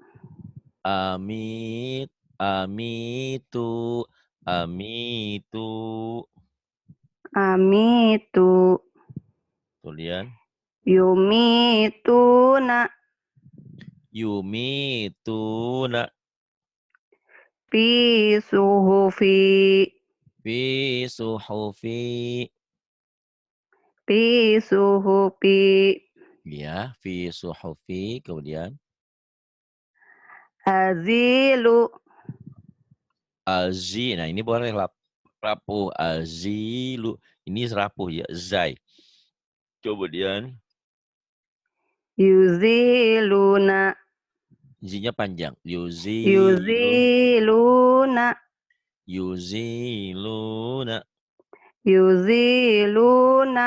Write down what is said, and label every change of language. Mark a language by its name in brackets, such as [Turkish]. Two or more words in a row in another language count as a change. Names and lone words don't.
[Arabic] أميت أميت. Amitu. Amitu. [Banjar] Kemudian. [Arabic] Yumituna. Yumituna. في صحف. في صحف. في صحف. Ya, في صحف. [Banjar] Kemudian. [Arabic] Azilu. [Banjar] Azi. Nah, ini boleh rapuh. Azilu. Ini rapuh ya. Zai. Kemudian. [Arabic] Yuziluna. [Banjar] Zinya panjang. Yuzilu. [Arabic] Yuziluna. Yuziluna. Yuziluna.